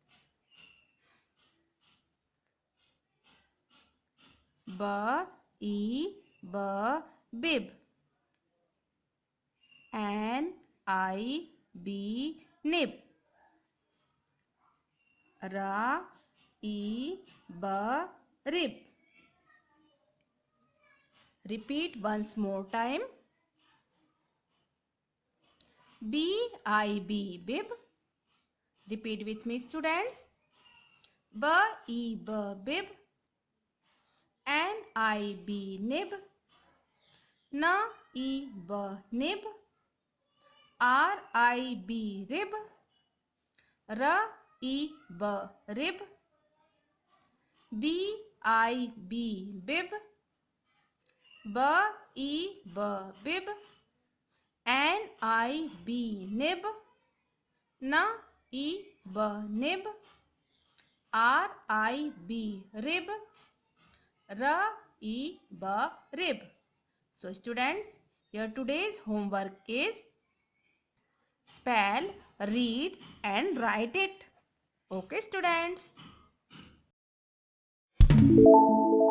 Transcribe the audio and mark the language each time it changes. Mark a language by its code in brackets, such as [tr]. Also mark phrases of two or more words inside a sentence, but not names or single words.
[en] B, E, B, bib. N, I, B, nib. R, E, B, rib. Repeat once more time. B, I, B, bib. Repeat with me students. B, E, B, bib. N, I, B, nib. N, E, B, nib. R, I, B, rib. R, E, B, rib. B, I, B, bib. B, E, B, bib. N, I, B, nib. N, E, B, nib. R, I, B, rib. R, E, B, rib. So students, your today's homework is spell, read and write it. Okay students.